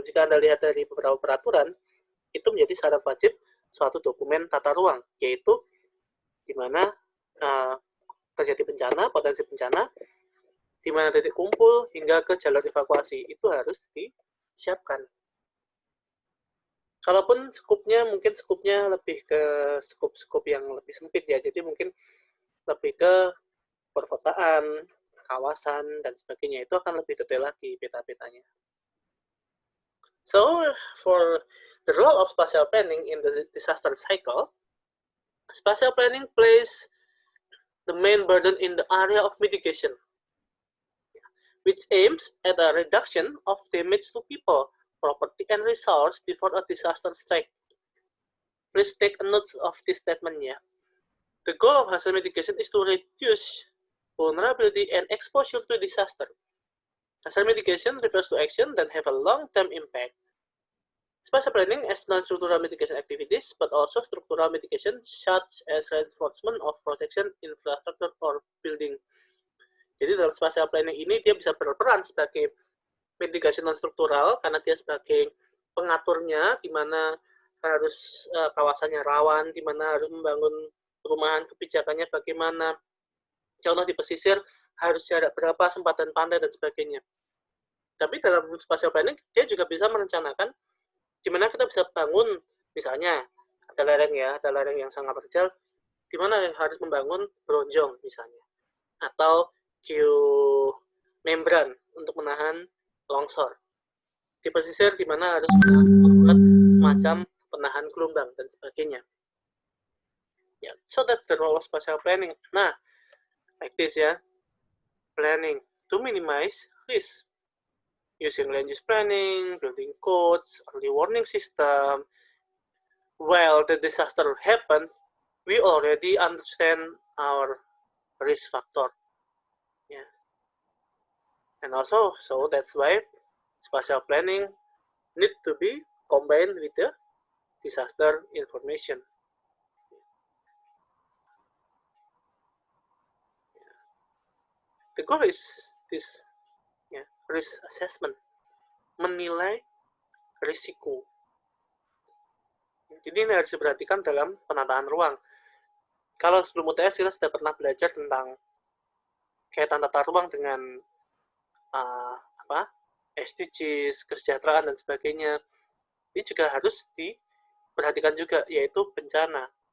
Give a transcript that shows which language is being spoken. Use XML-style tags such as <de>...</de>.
<id>Jika Anda lihat dari beberapa peraturan, itu menjadi syarat wajib suatu dokumen tata ruang, yaitu di mana terjadi bencana, potensi bencana, di mana titik kumpul hingga ke jalur evakuasi, itu harus disiapkan. Kalaupun skupnya lebih ke skup yang lebih sempit ya, jadi mungkin lebih ke perkotaan, kawasan, dan sebagainya, itu akan lebih detail lagi peta-petanya.</id> <en>So, for the role of spatial planning in the disaster cycle, spatial planning plays the main burden in the area of mitigation, which aims at a reduction of damage to people, property, and resource before a disaster strikes. Please take a note of this statement ya. The goal of hazard mitigation is to reduce vulnerability and exposure to disaster. Hazard mitigation refers to action that have a long-term impact, Spatial planning as non-structural mitigation activities, but also structural mitigation such as reinforcement of protection infrastructure or building.</en> <id>Jadi dalam spatial planning ini dia bisa berperan sebagai mitigasi non-struktural karena dia sebagai pengaturnya, di mana harus kawasannya rawan, di mana harus membangun perumahan, kebijakannya bagaimana. Contoh di pesisir harus jarak berapa, sempatan pantai dan sebagainya. Tapi dalam spatial planning dia juga bisa merencanakan di mana kita bisa bangun, misalnya ada lereng yang sangat terjal, di mana harus membangun bronjong misalnya, atau geomembran untuk menahan longsor. Di pesisir di mana harus membuat semacam penahan gelombang dan sebagainya.</id> <en>Yeah, so that's the role of spatial planning. Nah, like this ya, planning to minimize risk. Using land use planning, building codes, early warning system. While the disaster happens, we already understand our risk factor. Yeah. And also, so that's why spatial planning need to be combined with the disaster information. The goal is this risk assessment,</en> <id>menilai risiko. Jadi ini harus diperhatikan dalam penataan ruang. Kalau sebelum UTS kita sudah pernah belajar tentang kaitan tata ruang dengan SDGs, kesejahteraan dan sebagainya. Ini juga harus diperhatikan juga, yaitu bencana.</id>